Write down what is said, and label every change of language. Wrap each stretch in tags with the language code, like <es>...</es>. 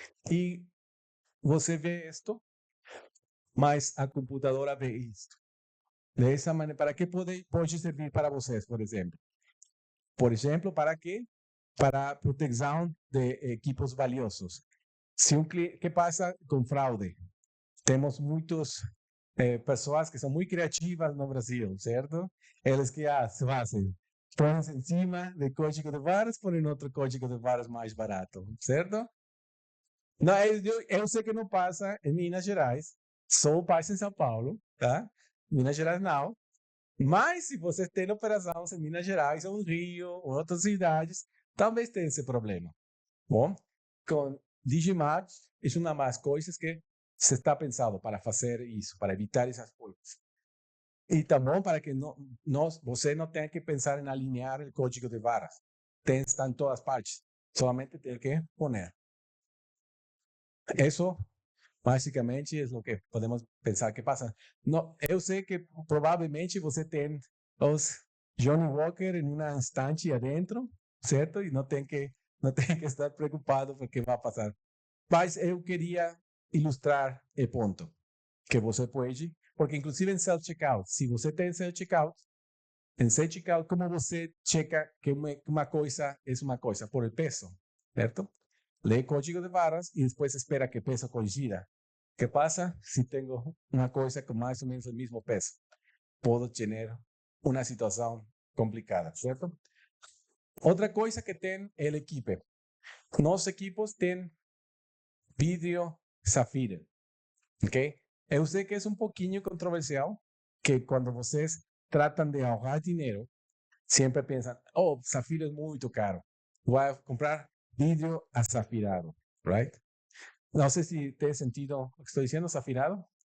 <es>Y você ve esto, mas a computadora ve esto. De esa manera, ¿para qué puede servir para vocês, por ejemplo? Por ejemplo, ¿para qué? Para protección de equipos valiosos. ¿Qué pasa con fraude? Tenemos muchas personas que son muy creativas no Brasil, ¿cierto? Eles que hacen, ponen encima del código de barras, ponen otro código de barras más barato, ¿cierto?</es> <pt>No, eu sei que não passa em Minas Gerais, só passa em São Paulo, tá? Minas Gerais não. Mas se você tem operação em Minas Gerais, ou no Rio, ou outras cidades, talvez tenha esse problema. Bom, com Digimarc, é uma das coisas que se está pensando para fazer isso, para evitar essas coisas. E também para que você não tenha que pensar em alinhar o código de barras.</pt> <es>Está em todas partes. Solamente tem que poner. Eso básicamente es lo que podemos pensar que pasa.</es> <pt>No, eu sei que provavelmente você tem os Johnny Walker em uma instante adentro, certo? E não tem que estar preocupado porque vai passar. Mas eu queria ilustrar o ponto que você pode, porque inclusive em self-checkout, se você tem self-checkout, em self-checkout, como você checa que uma coisa é uma coisa</pt> <es>por el peso,</es> <pt>certo?</pt> <es>Lee código de barras y después espera que peso coincida. ¿Qué pasa si tengo una cosa con más o menos el mismo peso? Puedo tener una situación complicada, ¿cierto? Otra cosa que tiene el equipo. Los equipos tienen</es> <pt>vidro Safira, ok? Eu sei que é um pouquinho controversial, que quando vocês tratam de ahorrar dinheiro, sempre pensam, oh, Safira é muito caro, vou comprar vidro azafirado, right? Não sei se tem sentido o que estou dizendo, zafirado.</pt>